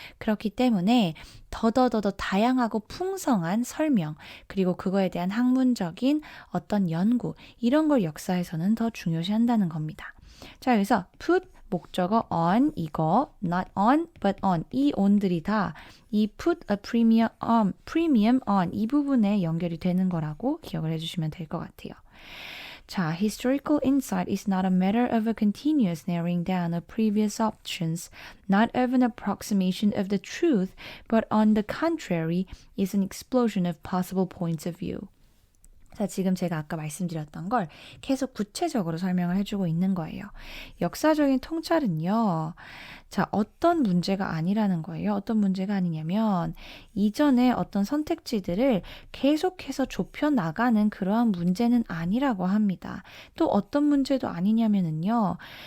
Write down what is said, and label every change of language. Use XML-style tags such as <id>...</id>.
<ko>그렇기 때문에 더더더 다양하고 풍성한 설명 그리고 그거에 대한 학문적인 어떤 연구 이런 걸 역사에서는 더 중요시한다는 겁니다. 자, 여기서 put 목적어 on 이거</ko> <en>not on but on</en> <ko>이 on들이 다 이</ko> <en>put a premium on</en> <ko>이 부분에 연결이 되는 거라고 기억을 해주시면 될 것 같아요.</ko> <en>자, historical insight is not a matter of a continuous narrowing down of previous options, not of an approximation of the truth, but on the contrary is an explosion of possible points of view.</en> <ko>자, 지금 제가 아까 말씀드렸던 걸 계속 구체적으로 설명을 해주고 있는 거예요. 역사적인 통찰은요, 자, 어떤 문제가 아니라는 거예요. 어떤 문제가 아니냐면, 이전에 어떤 선택지들을 계속해서 좁혀 나가는 그러한 문제는 아니라고 합니다. 또 어떤 문제도 아니냐면은요,</ko>